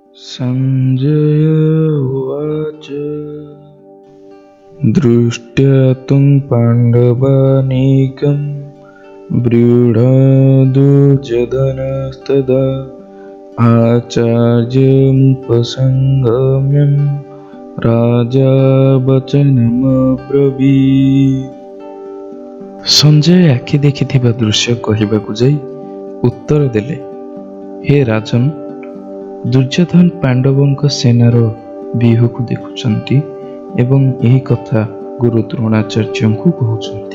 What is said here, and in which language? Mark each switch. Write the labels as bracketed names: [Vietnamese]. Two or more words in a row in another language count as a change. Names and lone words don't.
[Sanskrit] सञ्जय उवाच दृष्ट्या तं पाण्डवानीकं व्रीडादुर्योधनस्तदा आचार्यमुपसंगम्यं राजा वचनमब्रवीत्। [Odia] ସଞ୍ଜୟ ଆଖି ଦେଖିଥିବା ଦୃଶ୍ୟ କହିବାକୁ ଯାଇ ଉତ୍ତର ଦେଲେ, ହେ ରାଜନ୍, ଦୁର୍ଯ୍ୟୋଧନ ପାଣ୍ଡବଙ୍କ ସେନାର ବ୍ୟୁହକୁ ଦେଖୁଛନ୍ତି ଏବଂ ଏହି କଥା ଗୁରୁ ଦ୍ରୋଣାଚାର୍ଯ୍ୟଙ୍କୁ କହୁଛନ୍ତି।